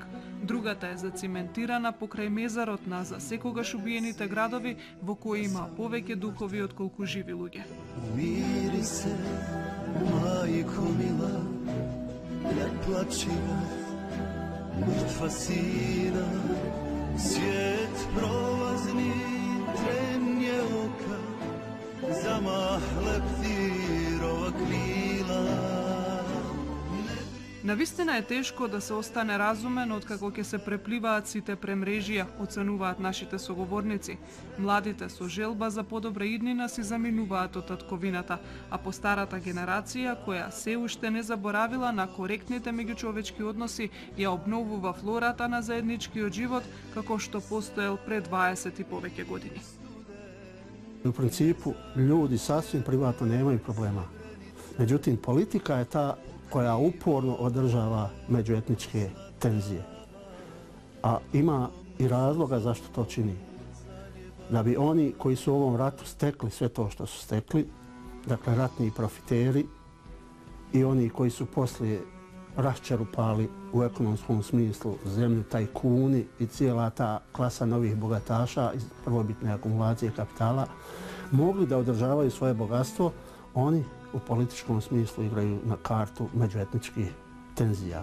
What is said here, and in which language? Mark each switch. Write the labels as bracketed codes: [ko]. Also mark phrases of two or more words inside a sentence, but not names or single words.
[mk] Другата е зациментирана покрај мезарот на за секогаш убиените градови, во кои има повеќе духови отколку живи луѓе. [bs] Умири се, мајко мила, не плачи, мртва сина, свет пролазни, тренje oka, замахле птирова крила. [mk] Навистина е тешко да се остане разумен откако ќе се препливаат сите премрежија, оценуваат нашите соговорници. Младите со желба за подобра иднина си заминуваат од татковината, а по старата генерација, која се уште не заборавила на коректните меѓучовечки односи, ја обновува флората на заедничкиот живот како што постоел пред 20 и повеќе години. [bs] U principu, ljudi sasvim privatno nemaju problema. Međutim, politika je ta koja uporno održava međuetničke tenzije. A ima i razloga zašto to čini. Da bi oni koji su u ovom ratu stekli sve to što su stekli, dakle ratni profiteri i oni koji su poslije raščerupali u ekonomskom smislu zemlju, tajkuni i cijela ta klasa novih bogataša iz prvobitne akumulacije kapitala, mogli da održavaju svoje bogatstvo, oni u političkom smislu igraju na kartu međuetničkih tenzija.